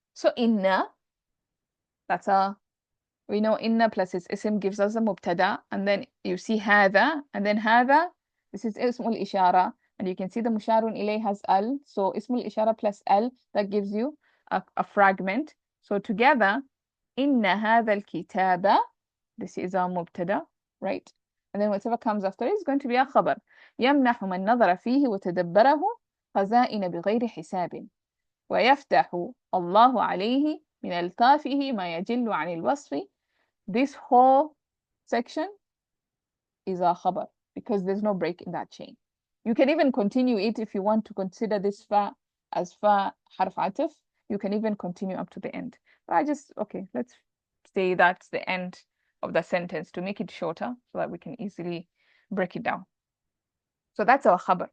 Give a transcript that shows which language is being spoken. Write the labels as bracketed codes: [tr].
[en] So inna, we know inna plus its ism gives us a mubtada, and then you see hadha, and then hadha, this is ismul ishara, and you can see the musharun ilay has al, so ismul ishara plus al, that gives you a fragment. So together, [ar] inna hadha al-kitaba, [en] this is our mubtada, right? And then whatever comes after it is going to be a khabar. [ar] يمنح من نظر فيه وتدبره خزائن بغير حساب ويفتح الله عليه من ألطافه ما يجل عن الوصف. [en] This whole section is a khabar because there's no break in that chain. You can even continue it if you want to consider this fa as fa harf ataf. You can even continue up to the end. But let's say that's the end of the sentence to make it shorter so that we can easily break it down. So that's our khabar.